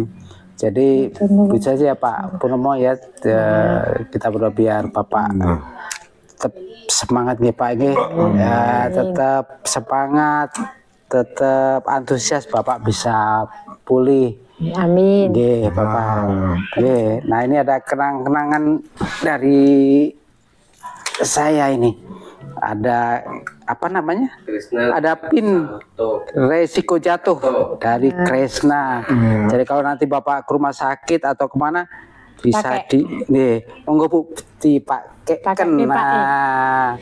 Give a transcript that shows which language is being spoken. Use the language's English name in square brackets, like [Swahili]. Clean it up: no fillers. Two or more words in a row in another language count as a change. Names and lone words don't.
[Indonesian] Jadi bisa aja Pak Purnomo ya, kita berdoa biar Bapak tetap semangat nih Pak ini, ya tetap semangat, tetap antusias, Bapak bisa pulih. Amin. Nggih, Bapak. Nggih. Nah, ini ada kenang-kenangan dari saya ini. Ada apa namanya? Krishna Ada pin tuh. resiko jatuh dari Krishna. Jadi kalau nanti Bapak ke rumah sakit atau kemana bisa nih, monggo Bu dipakai kena.